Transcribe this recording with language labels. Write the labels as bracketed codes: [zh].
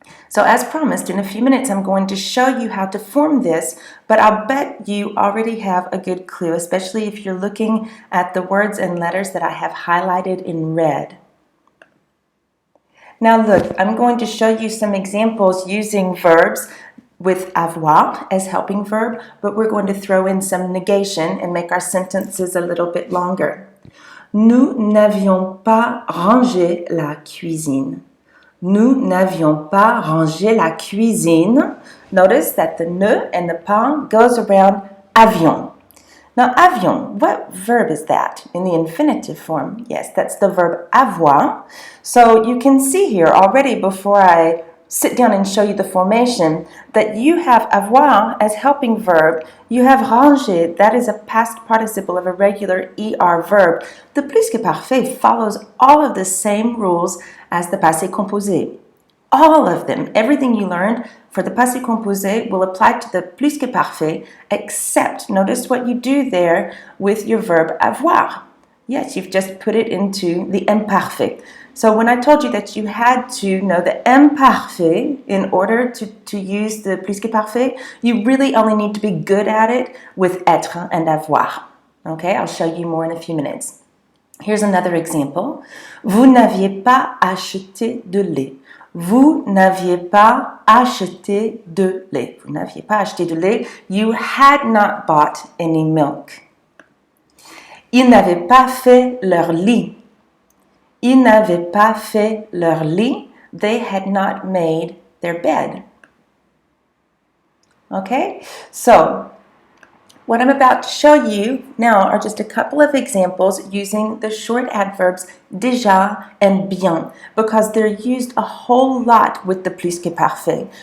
[en] So as promised, in a few minutes, I'm going to show you how to form this, but I'll bet you already have a good clue, especially if you're looking at the words and letters that I have highlighted in red. Now look, I'm going to show you some examples using verbs with avoir as helping verb, but we're going to throw in some negation and make our sentences a little bit longer. [fr] Nous n'avions pas rangé la cuisine. Nous n'avions pas rangé la cuisine. [en] Notice that the ne and the pas goes around avion. Now avion, what verb is that in the infinitive form? Yes, that's the verb avoir. So you can see here already before I sit down and show you the formation that you have avoir as helping verb, you have ranger, that is a past participle of a regular ER verb. The plus-que-parfait follows all of the same rules as the passé composé. All of them, everything you learned for the passé composé will apply to the plus-que-parfait, except, notice what you do there with your verb avoir. Yes, you've just put it into the imperfect. So when I told you that you had to know the imparfait in order to use the plus-que-parfait, you really only need to be good at it with être and avoir. Okay, I'll show you more in a few minutes. Here's another example. [fr] Vous n'aviez pas acheté de lait. Vous n'aviez pas acheté de lait. Vous n'aviez pas acheté de lait. [en] You had not bought any milk. [fr] Ils n'avaient pas fait leur lit. Ils n'avaient pas fait leur lit. [en] They had not made their bed. Okay? So, what I'm about to show you now are just a couple of examples using the short adverbs déjà and bien because they're used a whole lot with the plus-que-parfait.